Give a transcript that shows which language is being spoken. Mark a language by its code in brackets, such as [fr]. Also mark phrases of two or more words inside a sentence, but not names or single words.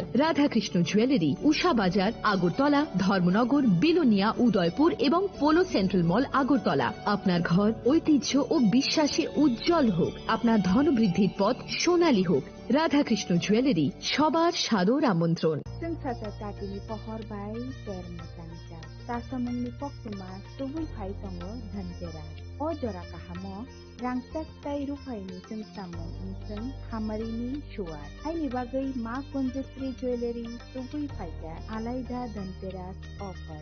[bn] রাধাকৃষ্ণ জুয়েলারি, উষা বাজার, আগরতলা, ধর্মনগর, বিলোনিয়া, উদয়পুর এবং পোলো সেন্ট্রাল মল, আগরতলা। আপনার ঘর ঐতিহ্য ও বিশ্বাসে উজ্জ্বল হোক, আপনার ধনবৃদ্ধির পথ সোনালী হোক। রাধাকৃষ্ণ জুয়েলারি, সবার সাদর আমন্ত্রণ। [trp] Tatini pohor bai termutangca. Tasamungni poktuma tubui phai tongo dhanteras. O jora kahamo rangsak tai rufai ni samung inseng hamarini shuar. Haini bagai ma konjatri jewelry tubui phai ka alaida dhanteras offer.